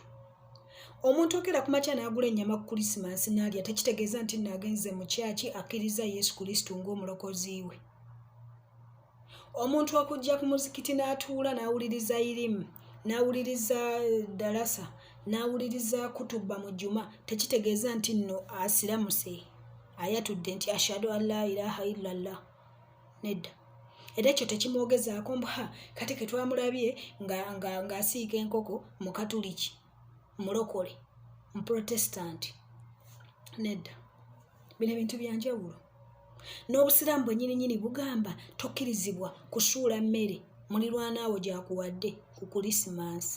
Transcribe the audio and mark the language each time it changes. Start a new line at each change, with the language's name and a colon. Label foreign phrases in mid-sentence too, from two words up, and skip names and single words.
Ganda: Omuntu okera ku makya n'agula ennyama ku Krismasi n'alya tekitegeeza nti naagenze mu kyaki akkiriza Yesu Kristo ng'omulokozi we. Omuntu okujja ku muzikiti n'atuula n'awuliriza irimu, n'awuliriza dalasa, n'awuliriza kutuba mu juma tekitegeeza nti nno asiramuse ayatudde nti
Arabic: أشهد أن لا إله إلا الله.
Ganda: Nedda. Era ekyo tekimwogezaako mbuha kati ke twamulabye ng'asiika enkoko mu Katuliki, mulokole, mu Protestant. Nedda. Bino ebintu bya njawulo. N'obusiraamu bwennyini bugamba tokkirizibwa kusuula mmere mulirwanaawo gyakuwadde ku Krismasi.